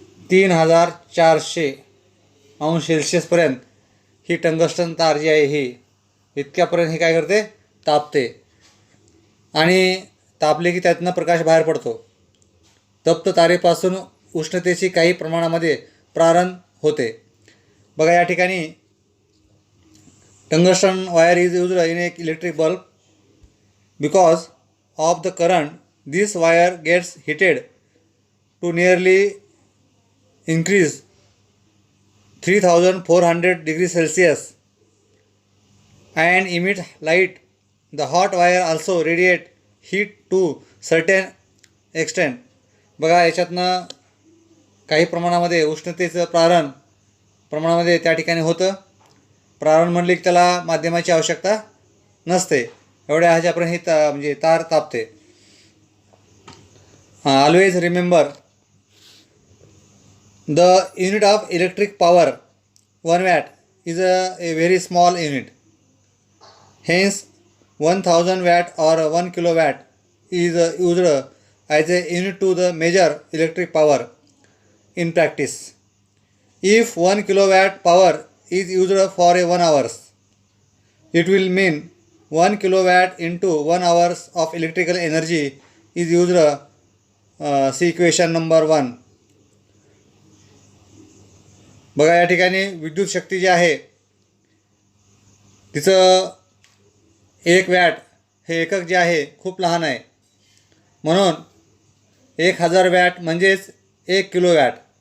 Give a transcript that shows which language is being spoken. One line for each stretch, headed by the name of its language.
Marathi: 3400 अंश सेल्सिअसपर्यंत ही टंगस्टन तार जी आहे ही इतक्यापर्यंत ही काय करते? तापते. आणि तापले की त्यातनं प्रकाश बाहेर पडतो. तप्त तारेपासून उष्णतेची काही प्रमाणामध्ये प्रारण होते. बघा या ठिकाणी
English: Tungsten wire is used in a electric bulb. Because of the current this wire gets heated to nearly increase 3400 degrees Celsius and emit light. The hot wire also radiate heat to certain extent.
Marathi: बघा याच्यातनं काही प्रमाणामध्ये उष्णतेचं प्रमाणामध्ये त्या ठिकाणी होतं. प्रारण म्हणले की त्याला माध्यमाची आवश्यकता नसते. एवढ्या ह्याच्यापर्यंत ही म्हणजे तार तापते.
English: Always remember the unit of electric power 1 watt is a very small unit. Hence 1000 watt or 1 kilowatt is used as a unit to the measure electric power in practice. If 1 kilowatt power is used for a 1 hours, it will mean 1 kilowatt into 1 hours of electrical energy is used. See equation number 1.
Marathi: बघा या ठिकाणी विद्युत शक्ती जी आहे तिचं 1 watt हे एकक जे आहे खूप लहान आहे. म्हणून 1000 वॅट म्हणजेच 1 किलोवॅट.